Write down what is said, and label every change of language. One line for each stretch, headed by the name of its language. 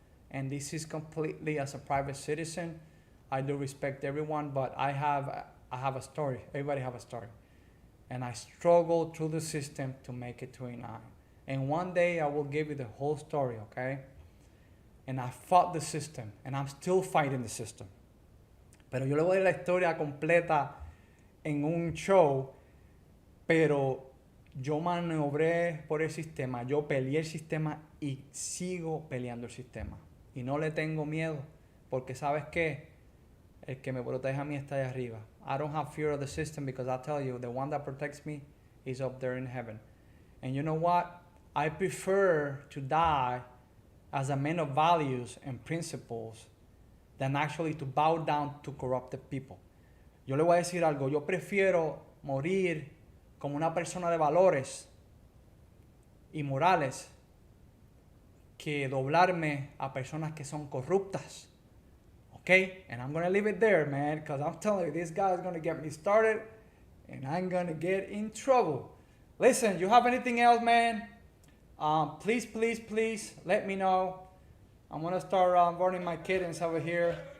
English: And this is completely as a private citizen. I do respect everyone, but I have a story. Everybody have a story. And I struggled through the system to make it 29. And one day I will give you the whole story, okay? And I fought the system, and I'm still fighting the system.
Spanish: Pero yo le voy a dar la historia completa en un show, pero yo maniobré por el sistema, yo peleé el sistema y sigo peleando el sistema. Y no le tengo miedo, porque ¿sabes qué? El que me protege a mí está allá arriba.
English: I don't have fear of the system because I tell you, the one that protects me is up there in heaven. And you know what? I prefer to die as a man of values and principles than actually to bow down to corrupted people.
Spanish: Yo le voy a decir algo, yo prefiero morir como una persona de valores y morales que doblarme a personas que son corruptas.
English: Okay? And I'm going to leave it there, man, because I'm telling you, this guy is going to get me started and I'm going to get in trouble. Listen, you have anything else, man? Please let me know. I'm going to start running my kittens over here.